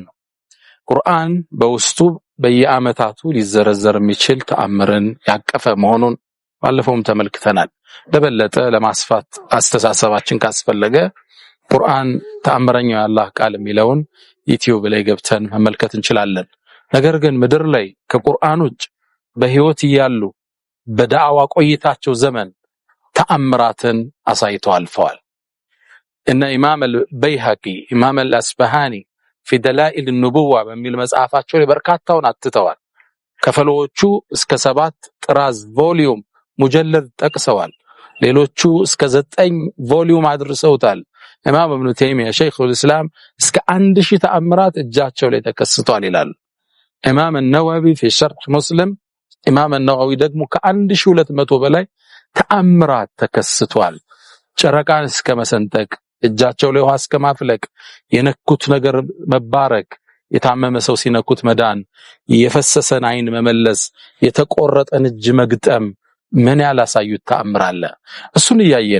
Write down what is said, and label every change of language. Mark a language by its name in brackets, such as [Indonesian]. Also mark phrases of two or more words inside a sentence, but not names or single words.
[Amharic] ነው። ቁርአን በውስጡ በየዓመታቱ ሊዘረዘር የሚችል ተአምርን ያቀፈ መሆኑን ባለፈውም ተመልክተናል። ለበለጠ ለማስፋት አስተሳሰባችን ካስፈለገ ቁርአን ተአምረኛው የአላህ ቃል የሚለውን ዩቲዩብ ላይ ገብተን መመልከት እንችላለን። ነገር ግን ምድር ላይ ከቁርአን ውጭ በህይወት እያሉ በዳዕዋ ቆይታቸው ዘመን ተአምራትን አሳይተው አልፈዋል። እነ ኢማም አልበይሃቂ ኢማም አልአስበሃኒ [Arabic] في دلائل النبوة [Amharic] በሚል መጽሐፋቸው ላይ በርካታውን አትተዋል። ከፈሎቹ እስከ 7 ጥራዝ ቮሊዩም ሙጀለድ ጠቅሰዋል። ሌሎቹ እስከ 9 ቮሊዩም አድርሰውታል። ኢማም ኢብኑ ተይሚያ [Arabic] شيخ الإسلام [Amharic] እስከ 1000 ተአምራት እጃቸው ላይ ተከስቷል ይላሉ። ኢማም አልነወዊ [Arabic] في شرح مسلم [Amharic] ኢማም አልነወዊ ደግሞ ከ1200 በላይ ተአምራት ተከስቷል። ጨረቃን እስከ መሰንጠቅ፣ እጃቸው ላይ ውሃ እስከ ማፍለቅ፣ የነኩት ነገር መባረክ፣ የታመመ ሰው ሲነኩት መዳን፣ የፈሰሰን አይን መመለስ፣ የተቆረጠን እጅ መግጠም ምን ያላሳዩት ተአምር አለ። እሱን እያየን